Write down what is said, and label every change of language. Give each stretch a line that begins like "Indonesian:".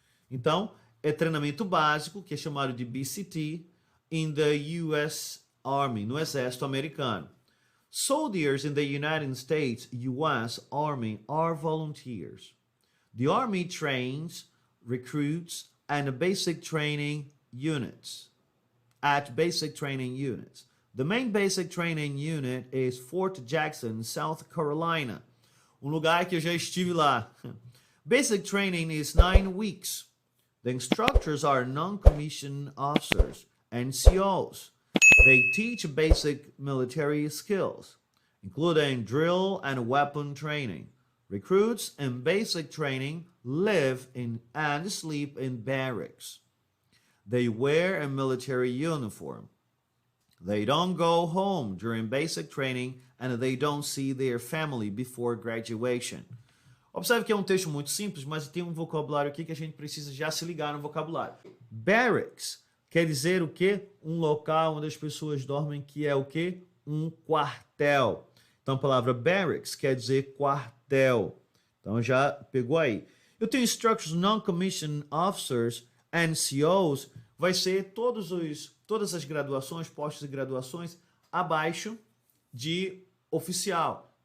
Portuguese: Então, é treinamento básico, que é chamado de BCT,
English: in the US Army,
Portuguese: no exército americano.
English: Soldiers in the United States US Army are volunteers. The Army trains, recruits, and basic training units. At basic training units. The main basic training unit is Fort Jackson, South Carolina.
Portuguese: um lugar que eu já estive lá.
English: Basic training is 9 weeks. The instructors are non-commissioned officers, NCOs. They teach basic military skills, including drill and weapon training. Recruits in basic training live in and sleep in barracks. They wear a military uniform. They don't go home during basic training and they don't see their family before graduation.
Portuguese: Observe que é um texto muito simples, mas tem um vocabulário aqui que a gente precisa já se ligar no vocabulário. Barracks quer dizer o quê? Um local onde as pessoas dormem, que é o quê? Um quartel. Então a palavra barracks quer dizer quartel. Então já pegou aí. Eu tenho Instructors Non-Commissioned Officers, NCOs, vai ser todas as graduações, postos e graduações abaixo de oficial.